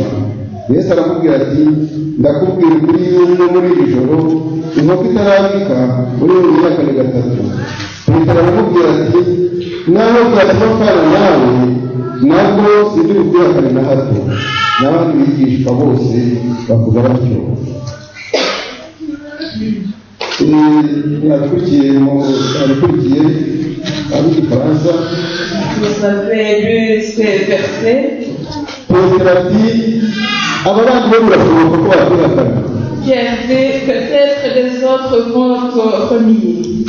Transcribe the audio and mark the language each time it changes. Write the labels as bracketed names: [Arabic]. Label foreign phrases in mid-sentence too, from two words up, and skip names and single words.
[Kinyarwanda] Yesu aramubwira ati ndakubwira ukuri yuko muri iri joro inkoko itarabika uri mu myaka ni gatatu. Petero aramubwira ati naho bwatuma mpfana nawe nabwo sindi bubwihakane na hato. N'abandi bigishwa bose bavuga batyo. [French] Vous avez lu ces versets. Pierre dit peut-être les autres vont te renier.